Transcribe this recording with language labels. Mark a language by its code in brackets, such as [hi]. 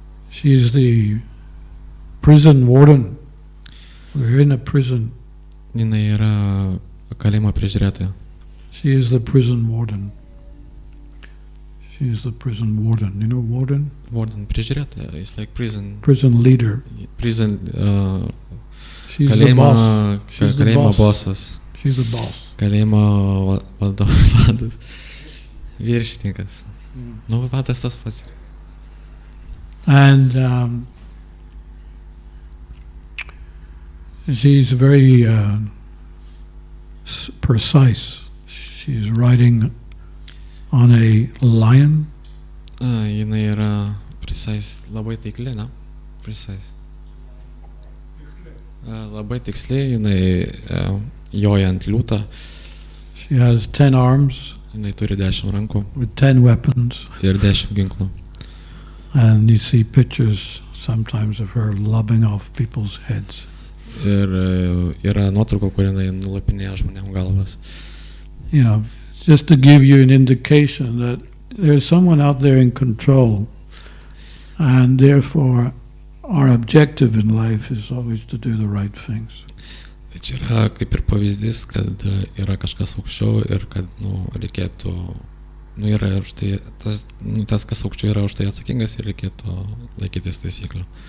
[en] She is the prison warden. We're in a prison. [lt] Jinai yra kalėjimo prižiūrėtoja. [en] She is the prison warden. She is the prison warden. You know warden? Warden [lt] prižiūrėtoja. [en] It's like prison. Prison leader. Prison. She's the boss. [lt] Kalėjimo bossas. [en] She's the boss. [lt] Kalėjimo vadas. Viršininkas. Vadas tas pats. [en] And she's very precise. She's riding on a lion. [lt] Jinai yra precise, labai taikli, ne? Precise. Labai tiksli, jinai joja ant liūto. [en] She has 10 arms. [lt] Jinai turi 10 rankų. [en] With 10 weapons. [lt] Ir 10 ginklų. [en] And you see pictures sometimes of her lobbing off people's heads. [lt] Ir yra nuotrauka, kur jinai nulapinėja žmonėm galvas. [en] just to give you an indication that there's someone out there in control, and therefore our objective in life is always to do the right things. [lt] Tai čia yra kaip ir pavyzdys, kad yra kažkas aukščiau ir kad reikėtų, yra už tai, tas, kas aukščiau yra už tai atsakingas ir reikėtų laikytis taisyklių.